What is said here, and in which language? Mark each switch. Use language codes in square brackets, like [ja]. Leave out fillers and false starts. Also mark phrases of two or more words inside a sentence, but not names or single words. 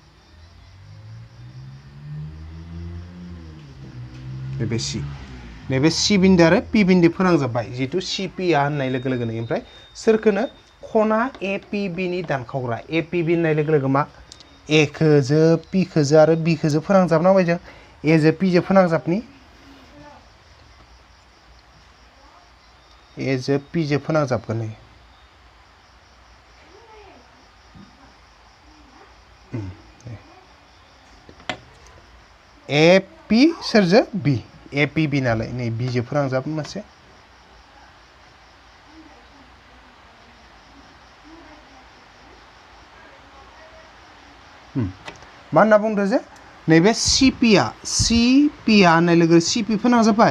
[brx] नैबे सि बिन्दो आरो पि बिन्दो फोनांजाबबाय, जिहेतु सि पिआ होननाय लोगो लोगोनो। ओमफ्राय सोरखोनो? खना ए पि बिनि दानखावग्रा। ए पि बि होननाय लोगो लोगो मा? ए खोजो पि खोजो आरो बि खोजो फोनांजाबनांबाय जों। ए जो पि जो फोनांजाबनि, ए जो पि जो फोनांजाबगोन। ए पि सोरजो? बि। ए पि बि नालाय नै बिजों फोनांजाब मोनसे। मा होनना बुंदो जे नैबे सि पिआ होननाय लोगो सि पि फोनांजाबबाय।